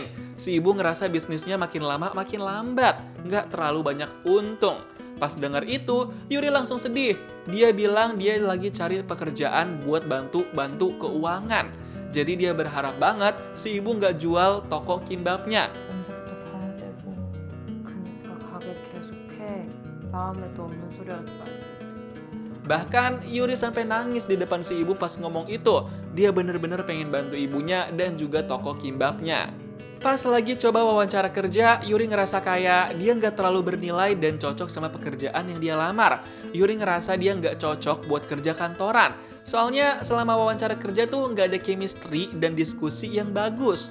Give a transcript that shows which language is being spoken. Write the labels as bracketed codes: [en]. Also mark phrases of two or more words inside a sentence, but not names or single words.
[id] Si ibu ngerasa bisnisnya makin lama makin lambat, nggak terlalu banyak untung. Pas dengar itu, Yuri langsung sedih. Dia bilang dia lagi cari pekerjaan buat bantu keuangan. Jadi dia berharap banget si ibu nggak jual toko kimbapnya. [ko] 언제부터 봐야 되고. 그니까 가게 계속해. 마음에도 없는 소리 하지 말고. [id] Bahkan Yuri sampai nangis di depan si ibu pas ngomong itu. Dia bener-bener pengen bantu ibunya dan juga toko kimbapnya. Pas lagi coba wawancara kerja, Yuri ngerasa kayak dia nggak terlalu bernilai dan cocok sama pekerjaan yang dia lamar. Yuri ngerasa dia nggak cocok buat kerja kantoran. Soalnya selama wawancara kerja tuh nggak ada chemistry dan diskusi yang bagus.